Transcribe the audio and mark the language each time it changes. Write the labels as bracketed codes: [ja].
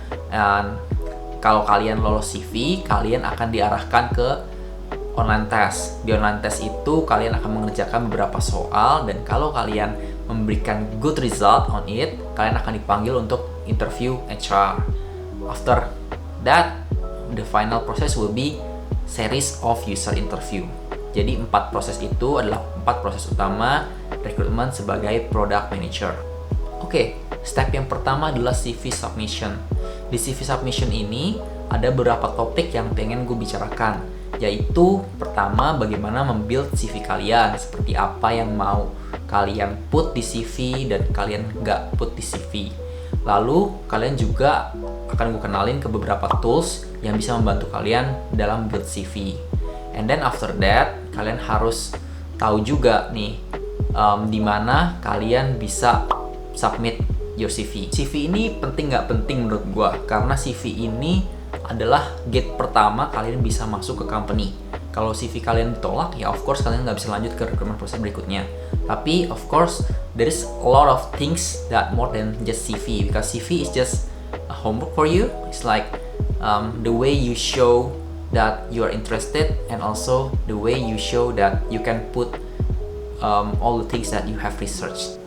[id] Dan kalau kalian lolos CV, kalian akan diarahkan ke online test. Di online test itu kalian akan mengerjakan beberapa soal, dan kalau kalian memberikan [en] good result on it, [id] kalian akan dipanggil untuk interview HR. [en] After that, the final process will be series of user interview. [id] Jadi 4 proses itu adalah 4 proses utama rekrutmen sebagai product manager. Oke, step yang pertama adalah CV submission. Di CV submission ini ada beberapa topik yang pengen gue bicarakan, yaitu pertama, bagaimana membuild CV kalian, seperti apa yang mau kalian put di CV dan kalian nggak put di CV. Lalu kalian juga akan gue kenalin ke beberapa tools yang bisa membantu kalian dalam build CV. [en] And then after that, [id] kalian harus tahu juga nih di mana kalian bisa [en] submit your CV. [id] CV ini penting nggak penting menurut gue, karena CV ini adalah gate pertama kalian bisa masuk ke company. Kalau CV kalian ditolak, ya of course kalian nggak bisa lanjut ke recruitment proses berikutnya. [en] Tapi of course there is a lot of things that more than just CV, because CV is just a homework for you. It's like the way you show that you are interested, and also the way you show that you can put all the things that you have researched.